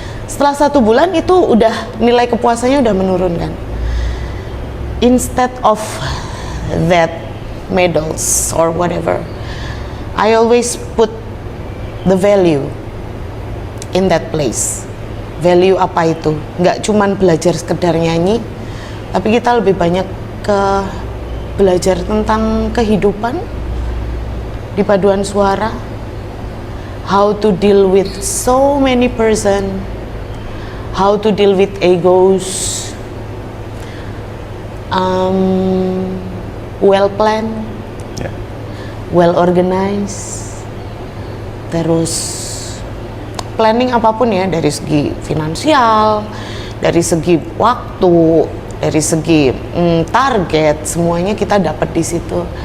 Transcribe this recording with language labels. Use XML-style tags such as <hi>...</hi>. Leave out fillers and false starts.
<id>Setelah 1 bulan itu udah nilai kepuasannya udah menurun kan.</id> <en>Instead of that medals or whatever, I always put the value in that place.</en> <id>Value apa itu? Nggak cuman belajar sekedar nyanyi, tapi kita lebih banyak ke belajar tentang kehidupan di paduan suara,</id> <en>how to deal with so many person, how to deal with egos, well planned,</en> <id>Ya.</id> <en>well organized,</en> <id>terus planning apapun ya, dari segi finansial, dari segi waktu, dari segi target, semuanya kita dapat di situ.</id>